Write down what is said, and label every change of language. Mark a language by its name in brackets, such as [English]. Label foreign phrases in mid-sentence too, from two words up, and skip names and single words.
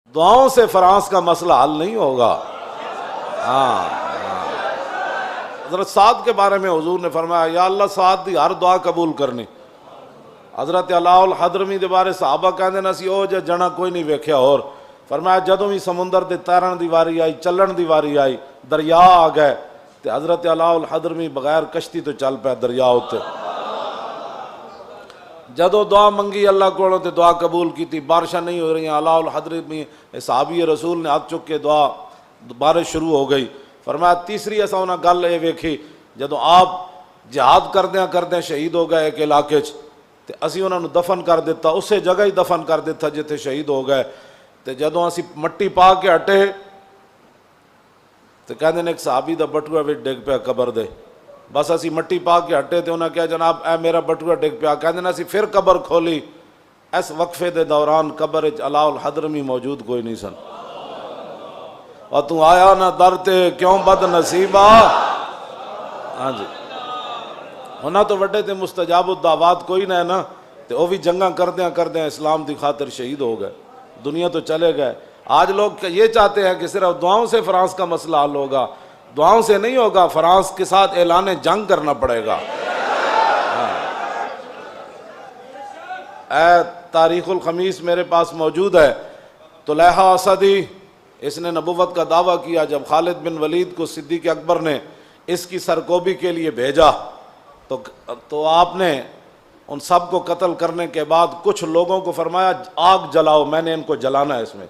[Urdu] دعاؤں سے فرانس کا مسئلہ حل نہیں ہوگا۔ ہاں، حضرت سعد کے بارے میں حضور نے فرمایا [Punjabi] یا اللہ سعد دی ہر دعا قبول کرنی۔ حضرت علاء الحضرمی دے بارے صحابہ کہندے نا سی او جنا کوئی نہیں ویکھیا، اور فرمایا جدوں بھی سمندر دے تیرن دی واری آئی، چلن دی واری آئی، دریا آ گئے تے حضرت علاء الحضرمی بغیر کشتی تو چل پیا دریا اتے۔ جدوں دعا منگی اللہ کولوں تے دعا قبول کیتی، بارشاں نہیں ہو رہی، علاء الحضرمی صحابی رسول نے ہاتھ چک کے دعا، بارش شروع ہو گئی۔ فرمایا تیسری اساں انہاں گل اے ویکھی جدوں آپ جہاد کردیاں شہید ہو گئے ایک علاقے چ تے اسی انہاں نو دفن کر دیتا، اسے جگہ ہی دفن کر دیتا جتھے شہید ہو گئے، تے جدوں اسی مٹی پا کے ہٹے تے کہندے نے ایک صحابی دا بٹوا وچ ڈگ پیا قبر دے، بس اسی مٹی پا کے ہٹے تے انہاں کہا جناب اے میرا بٹوا ڈگ پیا، کہندے نے اسی پھر قبر کھولی، اس وقفے دے دوران قبر وچ علاء الحضرمی موجود کوئی نہیں سن۔ اور تو آیا نہ در تے کیوں بد نصیبا، ہاں جی ہونا تو وڈے تے مستجاب الدعوات کوئی نہ ہے نا، تے وہ بھی جنگاں کردیاں اسلام دی خاطر شہید ہو گئے، دنیا تو چلے گئے۔ [Urdu] آج لوگ یہ چاہتے ہیں کہ صرف دعاؤں سے فرانس کا مسئلہ حل ہوگا، دعاؤں سے نہیں ہوگا، فرانس کے ساتھ اعلان جنگ کرنا پڑے گا۔ اے تاریخ الخمیس میرے پاس موجود ہے، طلحہ اسدی اس نے نبوت کا دعویٰ کیا جب خالد بن ولید کو صدیق اکبر نے اس کی سرکوبی کے لیے بھیجا تو آپ نے ان سب کو قتل کرنے کے بعد کچھ لوگوں کو فرمایا آگ جلاؤ، میں نے ان کو جلانا ہے اس میں۔